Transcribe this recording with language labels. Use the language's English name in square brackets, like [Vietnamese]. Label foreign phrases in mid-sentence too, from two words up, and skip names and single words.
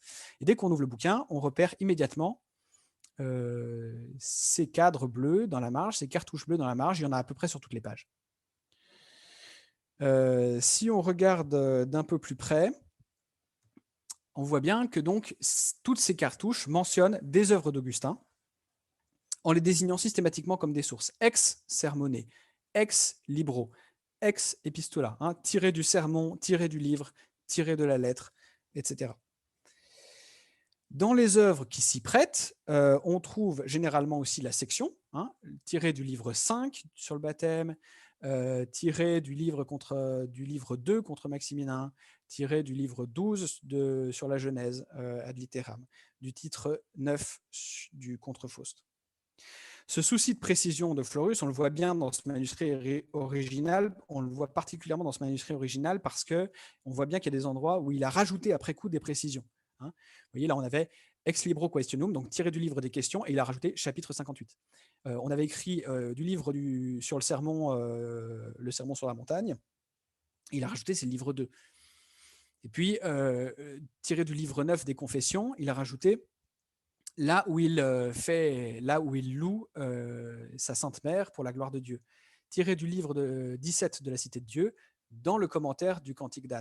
[French] Et dès qu'on ouvre le bouquin, on repère immédiatement ces cadres bleus dans la marge, ces cartouches bleues dans la marge, il y en a à peu près sur toutes les pages. Si on regarde d'un peu plus près, on voit bien que donc toutes ces cartouches mentionnent des œuvres d'Augustin en les désignant systématiquement comme des sources. [Latin] Ex sermone, ex libro, ex epistola, [French] hein, tiré du sermon, tiré du livre, tiré de la lettre, etc. Dans les œuvres qui s'y prêtent, on trouve généralement aussi la section, hein, tirée du livre 5 sur le baptême, tirée du livre 2 contre Maximilien, tirée du livre 12 sur la Genèse [Latin] ad litteram, [French] du titre 9 du contre Faust. Ce souci de précision de Florus, on le voit bien dans ce manuscrit original, on le voit particulièrement dans ce manuscrit original parce qu'on voit bien qu'il y a des endroits où il a rajouté après coup des précisions. Hein. Vous voyez, là, on avait [Latin] ex libro questionum, [French] donc tiré du livre des questions, et il a rajouté chapitre 58. On avait écrit du livre sur le sermon sur la montagne, il a rajouté c'est le livre 2. Et puis, tiré du livre 9 des confessions, il a rajouté là où il loue sa Sainte Mère pour la gloire de Dieu, tiré du livre 17 de la Cité de Dieu, dans le commentaire du Cantique d'Anne.